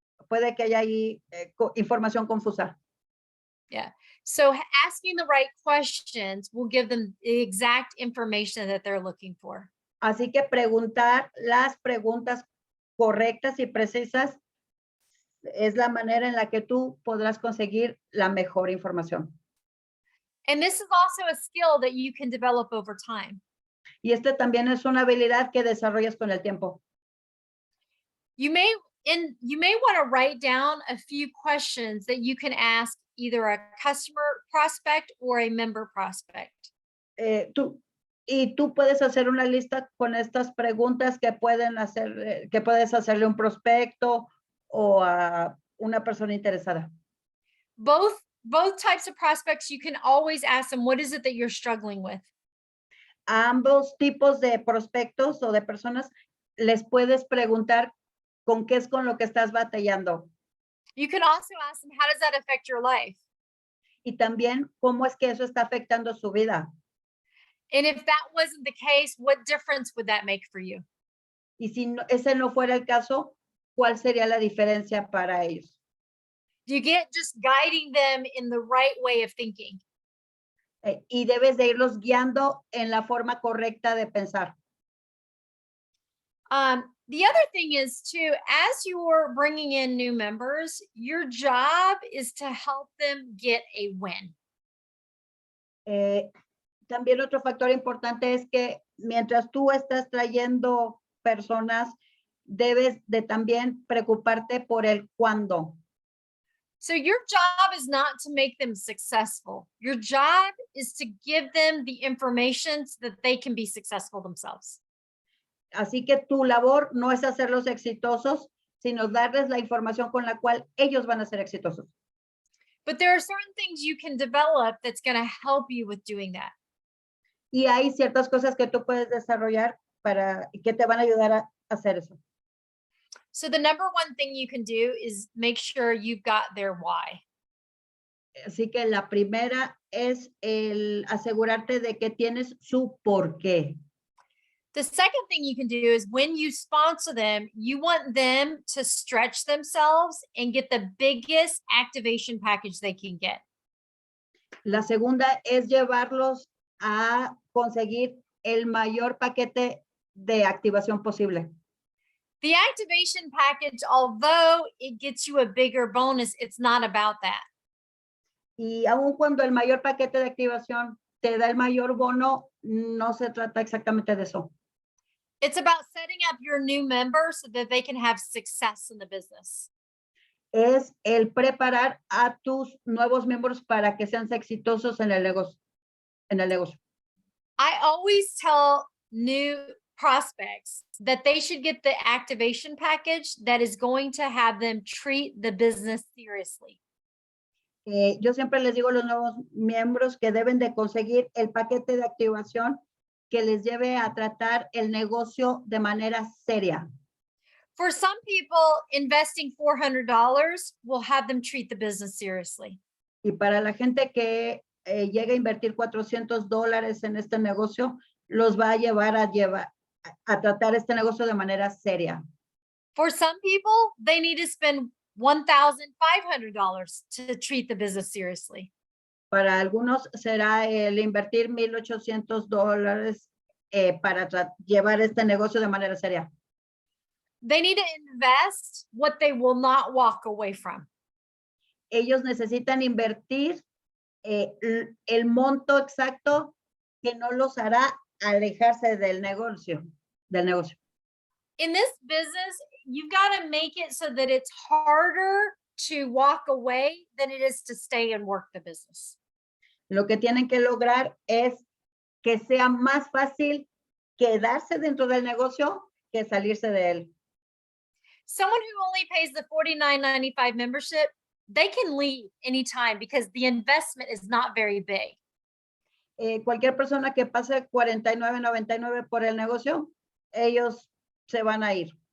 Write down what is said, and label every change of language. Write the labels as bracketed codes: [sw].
[es] Puede que haya ahí información confusa. [en] Yeah. So asking the right questions will give them the exact information that they're looking for. [es] Así que preguntar las preguntas correctas y precisas es la manera en la que tú podrás conseguir la mejor información. [en] And this is also a skill that you can develop over time. [es] Y este también es una habilidad que desarrollas con el tiempo. [en] You may want to write down a few questions that you can ask either a customer prospect or a member prospect. [es] Tú puedes hacer una lista con estas preguntas que puedes hacerle un prospecto o a una persona interesada. [en] Both types of prospects, you can always ask them, what is it that you're struggling with? [es] A ambos tipos de prospectos o de personas les puedes preguntar con qué es con lo que estás batallando. [en] You can also ask them, how does that affect your life? [es] Y también cómo es que eso está afectando su vida. [en] And if that wasn't the case, what difference would that make for you? [es] Y si ese no fuera el caso, ¿cuál sería la diferencia para ellos? [en] Do you get just guiding them in the right way of thinking? [es] Y debes de irlos guiando en la forma correcta de pensar. [en] The other thing is too, as you're bringing in new members, your job is to help them get a win. [es] También otro factor importante es que mientras tú estás trayendo personas, debes de también preocuparte por el cuándo. [en] So your job is not to make them successful. Your job is to give them the information so that they can be successful themselves. [es] Así que tu labor no es hacerlos exitosos, sino darles la información con la cual ellos van a ser exitosos. [en] But there are certain things you can develop that's going to help you with doing that. [es] Y hay ciertas cosas que tú puedes desarrollar que te van a ayudar a hacer eso. [en] So the number one thing you can do is make sure you've got their why. [es] Así que la primera es el asegurarte de que tienes su porqué. [en] The second thing you can do is when you sponsor them, you want them to stretch themselves and get the biggest activation package they can get. [es] La segunda es llevarlos a conseguir el mayor paquete de activación posible. [en] The activation package, although it gets you a bigger bonus, it's not about that. [es] Y aun cuando el mayor paquete de activación te da el mayor bono, no se trata exactamente de eso. [en] It's about setting up your new members so that they can have success in the business. [es] Es el preparar a tus nuevos miembros para que sean exitosos en el negocio. [en] I always tell new prospects that they should get the activation package that is going to have them treat the business seriously. [es] Yo siempre les digo a los nuevos miembros que deben de conseguir el paquete de activación que les lleve a tratar el negocio de manera seria. [en] For some people, investing $400 will have them treat the business seriously. [es] Y para la gente que llega a invertir $400 en este negocio, los va a llevar a tratar este negocio de manera seria. [en] For some people, they need to spend $1,500 to treat the business seriously. [es] Para algunos será el invertir $1,800 para llevar este negocio de manera seria. [en] They need to invest what they will not walk away from. [es] Ellos necesitan invertir el monto exacto que no los hará alejarse del negocio. [en] In this business, you've got to make it so that it's harder to walk away than it is to stay and work the business. [es] Lo que tienen que lograr es que sea más fácil quedarse dentro del negocio que salirse de él. [en] Someone who only pays the $49.95 membership, they can leave anytime because the investment is not very big. [es] Cualquier persona que pase $49.99 por el negocio, ellos se van a ir.